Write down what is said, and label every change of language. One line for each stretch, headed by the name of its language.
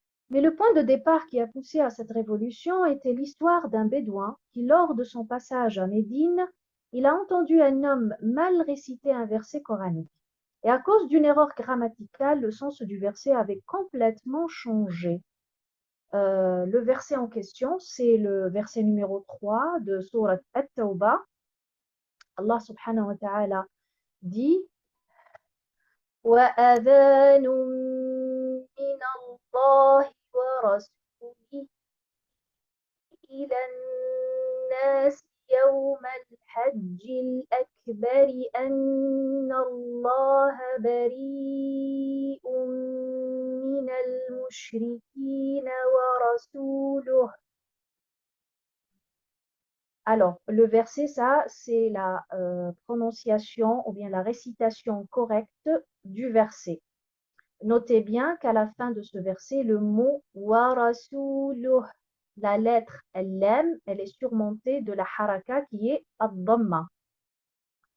French: Mais le point de départ qui a poussé à cette révolution était l'histoire d'un bédouin qui, lors de son passage à Médine, il a entendu un homme mal réciter un verset coranique. Et à cause d'une erreur grammaticale, le sens du verset avait complètement changé. Le verset en question, c'est le verset numéro 3 de Sourate At-Tawbah.
Arabic: Allah subhanahu wa ta'ala dit وَأَذَانٌ مِّنَ اللَّهِ وَرَسُولِهِ إِلَى النَّاسِ يَوْمَ الْحَجِّ الْأَكْبَرِ أَنَّ اللَّهَ بَرِيءٌ مِّنَ الْمُشْرِكِينَ وَرَسُولُهُ.
French: Alors, le verset, ça, c'est la prononciation ou bien la récitation correcte du verset. Notez bien qu'à la fin de ce verset, le mot « wa rasuluh », la lettre « lam », elle est surmontée de la haraka qui est « ad-damma ».